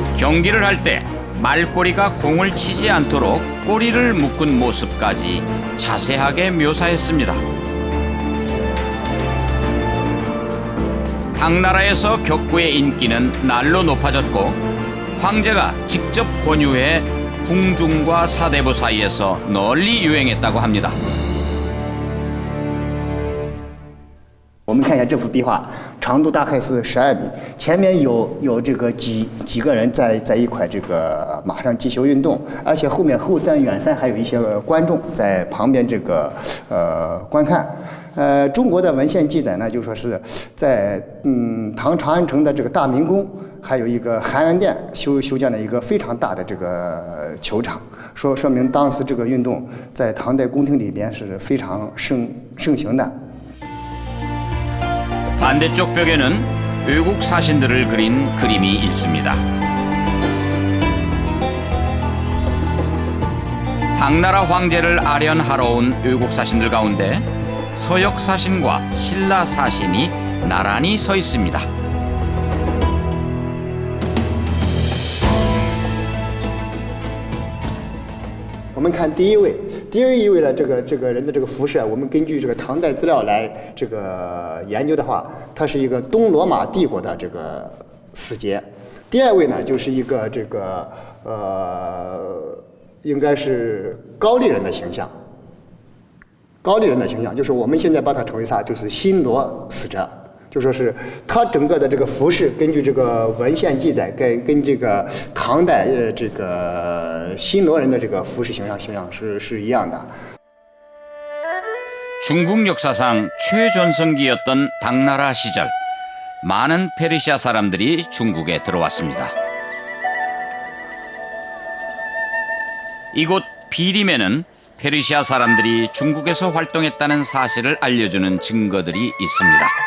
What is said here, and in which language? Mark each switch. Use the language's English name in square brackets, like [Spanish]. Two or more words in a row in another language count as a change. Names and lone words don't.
[Korean] 경기를 할 때 말꼬리가 공을 치지 않도록 꼬리를 묶은 모습까지 자세하게 묘사했습니다. 당나라에서 격구의 인기는 날로 높아졌고 황제가 직접 권유해 궁중과 사대부 사이에서 널리 유행했다고 합니다. [Chinese] 我们看一下这幅壁画，长度大概是12米，前面有这个几个人在一块这个马上继续运动，而且后面后山远山还有一些观众在旁边这个观看。中国的文献记载呢，就说是在唐长安城的这个大明宫，还有一个含元殿修建了一个非常大的这个球场，说明当时这个运动在唐代宫廷里边是非常盛行的。 [Korean] 반대쪽 벽에는 외국 사신들을 그린 그림이 있습니다. 당나라 황제를 아련하러 온 외국 사신들 가운데 서역 사신과 신라 사신이 나란히 서 있습니다. [Chinese] 我们看第一位的这个人的这个服饰啊，我们根据这个唐代资料来这个研究的话，他是一个东罗马帝国的这个使节。第二位呢，就是一个这个应该是高丽人的形象。高丽人的形象，就是我们现在把它称为啥？就是新罗使者。就说是他整个的这个服饰，根据这个文献记载，跟这个唐代这个新罗人的这个服饰形象是一样的。 [Korean] 중국 역사상 최전성기였던 당나라 시절, 많은 페르시아 사람들이 중국에 들어왔습니다. 이곳 비림에는 페르시아 사람들이 중국에서 활동했다는 사실을 알려주는 증거들이 있습니다.